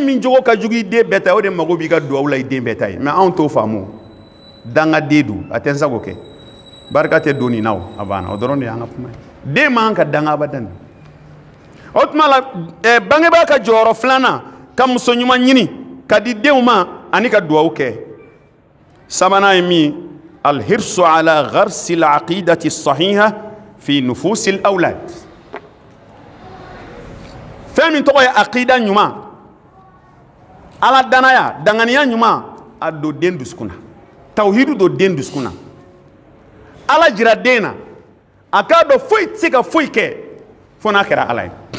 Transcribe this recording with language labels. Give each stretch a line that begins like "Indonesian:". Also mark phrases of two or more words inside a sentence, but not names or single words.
Bambara: min jogo ka jugu i den bɛɛ ta ye o de mago b'i ka duwawu la i den bɛɛ ta ye mais anw t'o faamu dangaden don a tɛ n sago kɛ barika tɛ don nin na o a banna o dɔrɔn de y'an ka kuma ye den man ka danga abadan o tuma la bangebaa ka jɔyɔrɔ filanan ka muso ɲuman ɲini ka di denw ma ani ka duwawu kɛ sabanan ye min
Arabic: الحرص على غرس العقيدة الصحيحة في نفوس الأولاد
Bambara: fɛn min tɔgɔ ye aqida ɲuman ala danaya danganiya ɲuman a don den dusukun na tawhidu don den dusukun na ala jira den na a k'a dɔn foyi tɛ se ka foyi kɛ fo n'a kɛra ala ye